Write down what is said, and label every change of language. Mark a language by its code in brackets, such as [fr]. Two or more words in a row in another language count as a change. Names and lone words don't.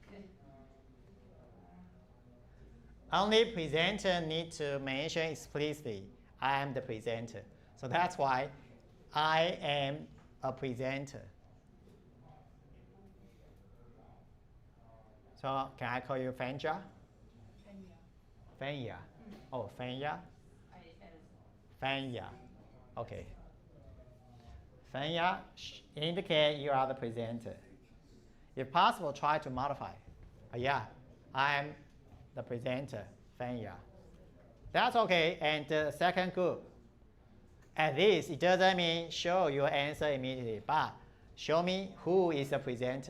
[en] Only presenter need to mention explicitly, I am the presenter. So that's why I am a presenter. So can I call you Fenya? Fenya. Oh, Fenya? Fenya. Okay. Fenya, indicate you are the presenter. If possible, try to modify. Yeah, I am the presenter, Fenya. That's okay. And the second group, at least it doesn't mean show your answer immediately, but show me who is the presenter.